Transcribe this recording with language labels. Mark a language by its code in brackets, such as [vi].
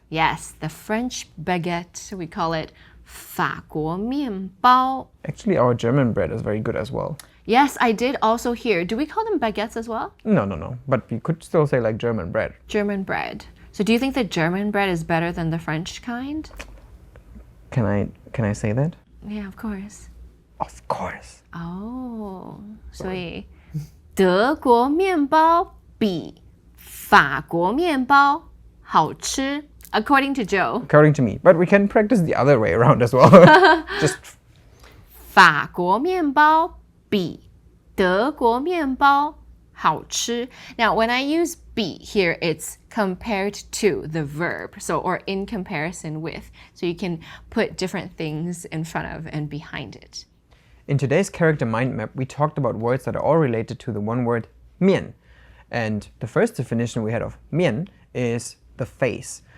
[en] Yes, the French baguette. We call it 法国面包. Actually, our German bread is very good as well. Yes, I did also hear. Do we call them baguettes as well? No. But we could still say like German bread. German bread. So do you think the German bread is better than the French kind? Can I say that? Yeah, of course. Of course. [zh] Oh, 所以德国面包比法国面包好吃 [en] according to Joe. According to me. But we can practice the other way around as well. Just [zh] 法国面包比德国面包好吃. [en] Now, when I use 比 here, it's compared to the verb, so or in comparison with. So you can put different things in front of and behind it. in today's character mind map, we talked about words that are all related to the one word mian. And the first definition we had of mian is the face.